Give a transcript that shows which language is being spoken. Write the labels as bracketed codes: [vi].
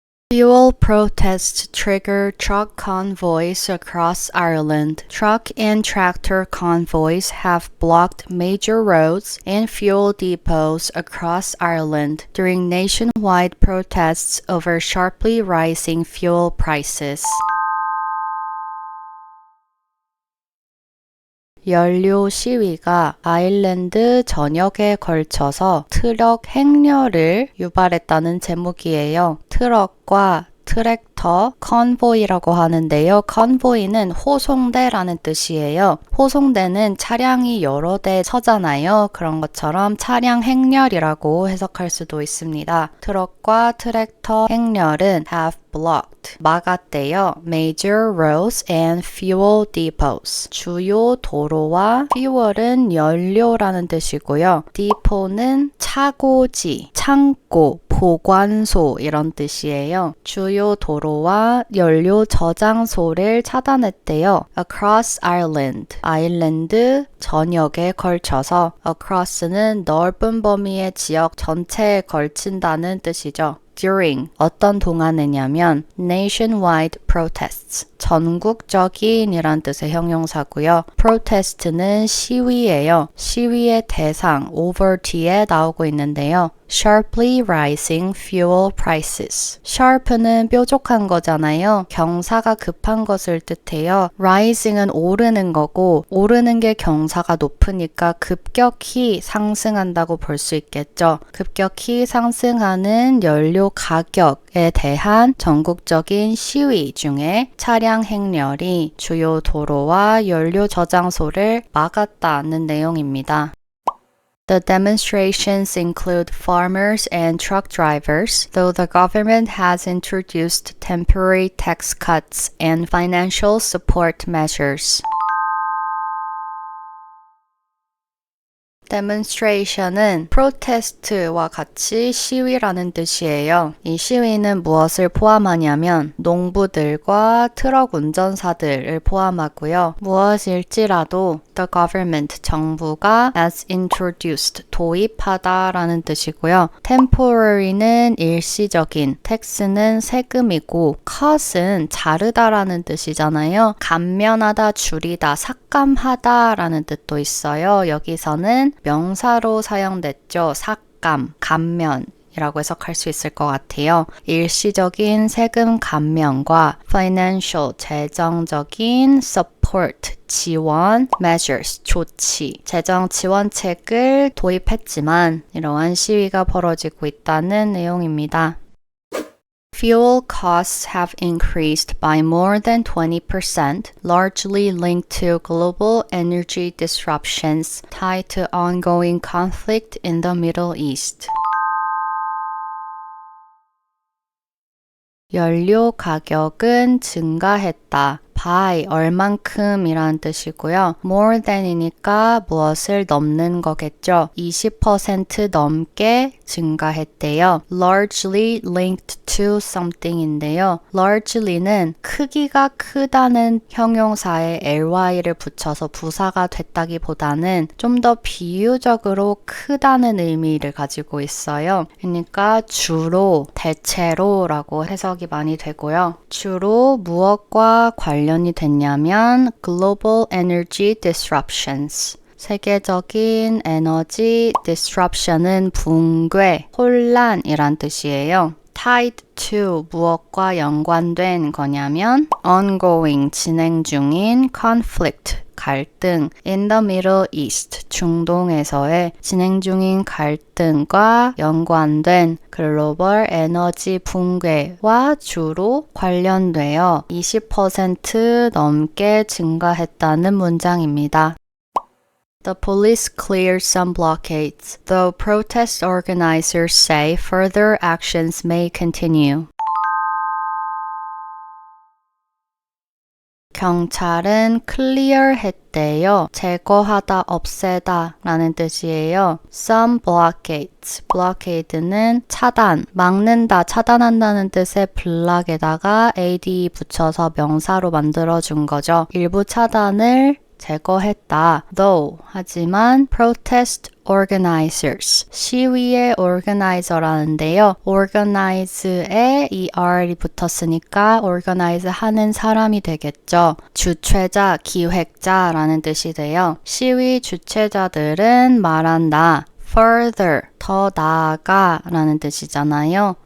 [en] Fuel protests trigger truck convoys across Ireland. Truck and tractor convoys have blocked major roads and fuel depots across Ireland during nationwide protests over sharply rising fuel prices. [ko] 연료 시위가 아일랜드 전역에 걸쳐서 트럭 행렬을 유발했다는 제목이에요. 트럭과 트랙터, 컨보이라고 하는데요. 컨보이는 호송대라는 뜻이에요. 호송대는 차량이 여러 대 서잖아요. 그런 것처럼 차량 행렬이라고 해석할 수도 있습니다. 트럭과 트랙터 행렬은 [en] have blocked, [ko] 막았대요. [en] Major roads and fuel depots. [ko] 주요 도로와 fuel은 연료라는 뜻이고요. depot는 차고지, 창고, 보관소 이런 뜻이에요. 주요 도로와 연료 저장소를 차단했대요. [en] Across Ireland, [ko] 아일랜드 전역에 걸쳐서 across는 넓은 범위의 지역 전체에 걸친다는 뜻이죠. During, 어떤 동안에냐면 [en] nationwide protests, [ko] 전국적인 이란 뜻의 형용사고요. protest는 시위예요. 시위의 대상, over 뒤에 나오고 있는데요. [en] sharply rising fuel prices. [ko] sharp는 뾰족한 거잖아요. 경사가 급한 것을 뜻해요. rising은 오르는 거고 오르는 게 경사가 높으니까 급격히 상승한다고 볼 수 있겠죠. 급격히 상승하는 연료 가격에 대한 전국적인 시위 중에 차량 행렬이 주요 도로와 연료 저장소를 막았다는 내용입니다. [en] The demonstrations include farmers and truck drivers, though the government has introduced temporary tax cuts and financial support measures. [ko] demonstration은 protest와 같이 시위라는 뜻이에요. 이 시위는 무엇을 포함하냐면 농부들과 트럭 운전사들을 포함하고요. 무엇일지라도 [en] the government, [ko] 정부가 [en] has introduced, [ko] 도입하다라는 뜻이고요. temporary는 일시적인, tax는 세금이고 cut은 자르다라는 뜻이잖아요. 감면하다, 줄이다, 삭감하다라는 뜻도 있어요. 여기서는 명사로 사용됐죠. 삭감, 감면 이라고 해석할 수 있을 것 같아요. 일시적인 세금 감면과 financial, 재정적인 support, 지원, measures, 조치, 재정 지원책을 도입했지만 이러한 시위가 벌어지고 있다는 내용입니다. [en] Fuel costs have increased by more than 20%, largely linked to global energy disruptions tied to ongoing conflict in the Middle East. [ko] 연료 가격은 증가했다. by 얼만큼이란 뜻이고요. [en] more than [ko] 이니까 무엇을 넘는 거겠죠. 20% 넘게 증가했대요. [en] largely linked to something인데요. [ko] largely는 크기가 크다는 형용사에 ly를 붙여서 부사가 됐다기보다는 좀 더 비유적으로 크다는 의미를 가지고 있어요. 그러니까 주로, 대체로 라고 해석이 많이 되고요. 주로 무엇과 관련이 됐냐면 [en] global energy disruptions. [ko] 세계적인 에너지 disruption은 붕괴, 혼란이란 뜻이에요. [en] tied to [ko] 무엇과 연관된 거냐면 ongoing 진행 중인 conflict 갈등 [en] in the Middle East [ko] 중동에서의 진행 중인 갈등과 연관된 글로벌 에너지 붕괴와 주로 관련되어 20% 넘게 증가했다는 문장입니다. [en] The police cleared some blockades, though protest organizers say further actions may continue. [ko] 경찰은 clear 했대요. 제거하다, 없애다 라는 뜻이에요. [en] Some blockades. [ko] blockade는 차단, 막는다, 차단한다는 뜻의 block에다가 ad 붙여서 명사로 만들어준 거죠. 일부 차단을 제거했다. Though, 하지만 [en] protest organizers, [ko] 시위의 organizer라는데요. organize에 이 R이 붙었으니까 organize 하는 사람이 되겠죠. 주최자, 기획자라는 뜻이 돼요. 시위 주최자들은 말한다. further, 더 나아가 라는 뜻이잖아요.